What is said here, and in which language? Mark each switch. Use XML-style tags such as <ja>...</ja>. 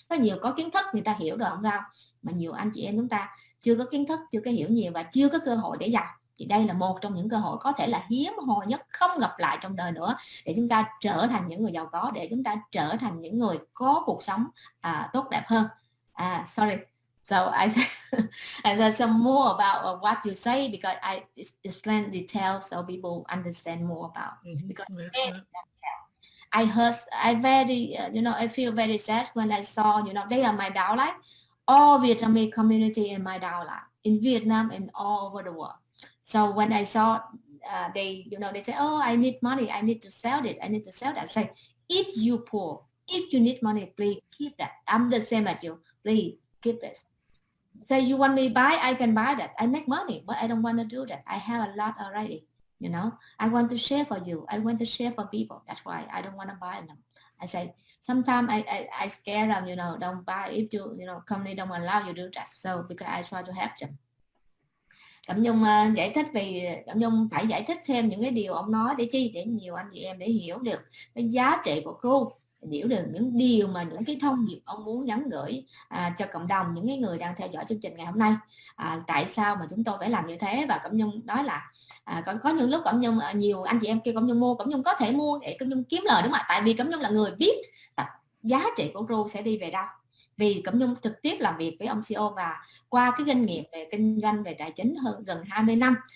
<vi>Có nhiều có kiến thức, người ta hiểu được không sao, mà nhiều anh chị em chúng ta chưa có kiến thức, chưa có hiểu nhiều và chưa có cơ hội để giàu. Thì đây là một trong những cơ hội có thể là hiếm hoi nhất, không gặp lại trong đời nữa, để chúng ta trở thành những người giàu có, để chúng ta trở thành những người có cuộc sống tốt đẹp hơn.</vi> <en>Sorry. So I said some more about what you say because I explain details so people understand more about. Because I heard, I very, I feel very sad when I saw, they are my downline, all Vietnamese community in my downline, in Vietnam and all over the world. So when I saw they, they say, oh, I need money, I need to sell it, I need to sell that. I say, if you poor, if you need money, please keep that. I'm the same as you. Please keep it. So you want me buy, I can buy that. I make money, but I don't want to do that. I have a lot already. I want to share for you. I want to share for people. That's why I don't want to buy them. I say, sometimes I scare them, don't buy if you, company don't allow you to do that. So because I try to help them.</en> <vi>Cẩm Nhung giải thích vì Cẩm Nhung phải giải thích thêm những cái điều ông nói để chi, để nhiều anh chị em để hiểu được cái giá trị của Wcru, hiểu được những điều mà những cái thông điệp ông muốn nhắn gửi cho cộng đồng, những cái người đang theo dõi chương trình ngày hôm nay. Tại sao mà chúng tôi phải làm như thế? Và Cẩm Nhung nói là có những lúc Cẩm Nhung, nhiều anh chị em kêu Cẩm Nhung mua, Cẩm Nhung có thể mua để Cẩm Nhung kiếm lời, đúng không ạ? Tại vì Cẩm Nhung là người biết giá trị của Wcru sẽ đi về đâu, vì Cẩm Nhung trực tiếp làm việc với ông CEO và qua cái kinh nghiệm về kinh doanh, về tài chính hơn gần 20 năm.</vi>